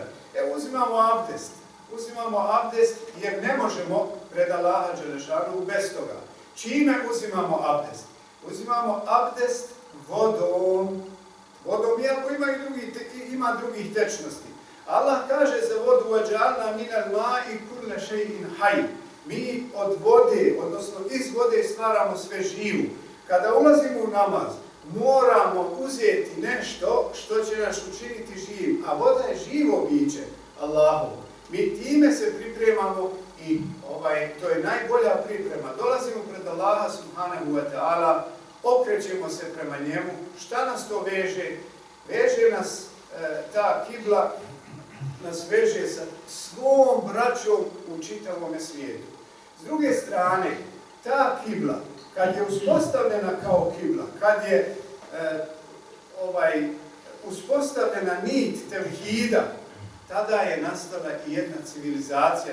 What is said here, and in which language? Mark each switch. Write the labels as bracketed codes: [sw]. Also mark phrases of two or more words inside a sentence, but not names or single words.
[bs] Evo uzimamo abdest jer ne možemo pred Allaha dželešanu bez toga. Čime uzimamo abdest? Uzimamo abdest vodom. Vodom, iako ima drugih tečnosti. Allah kaže za vodu [ar] وَجَعَلْنَا مِنَ الْمَاءِ كُلَّ شَيْءٍ حَيٍّ. [bs] Mi od vode, odnosno iz vode stvaramo sve živo. Kada ulazimo u namaz, moramo uzeti nešto što će nas učiniti živim. A voda je živo biće Allahu. Mi time se pripremamo i to je najbolja priprema. Dolazimo pred Allaha [ar] سبحانه وتعالى, [bs] okrećemo se prema njemu. Šta nas to veže? Veže nas ta kibla, nas veže sa svom braćom u čitavom svijetu. S druge strane, ta kibla, kad je uspostavljena kao kibla, kad je uspostavljena nit tevhida, tada je nastala i jedna civilizacija.